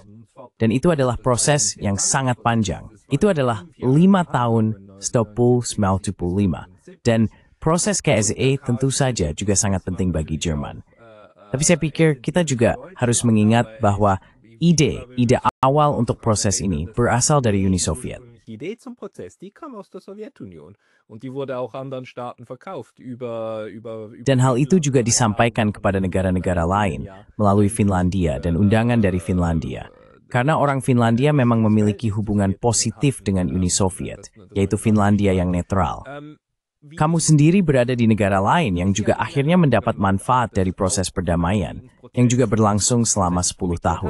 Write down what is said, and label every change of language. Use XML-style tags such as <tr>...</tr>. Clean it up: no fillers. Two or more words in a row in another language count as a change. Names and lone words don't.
<id>Dan itu adalah proses yang sangat panjang. Itu adalah 5 tahun stopul 95. Dan proses KSZE tentu saja juga sangat penting bagi Jerman. Tapi saya pikir kita juga harus mengingat bahwa ide awal untuk proses ini berasal dari Uni Soviet.</id> <de>Die Idee zum Prozess, die kam aus der Sowjetunion und die wurde auch anderen Staaten verkauft über</de> <id>Dan hal itu juga disampaikan kepada negara-negara lain melalui Finlandia dan undangan dari Finlandia. Karena orang Finlandia memang memiliki hubungan positif dengan Uni Soviet, yaitu Finlandia yang netral. Kamu sendiri berada di negara lain yang juga akhirnya mendapat manfaat dari proses perdamaian, yang juga berlangsung selama 10 tahun.</id>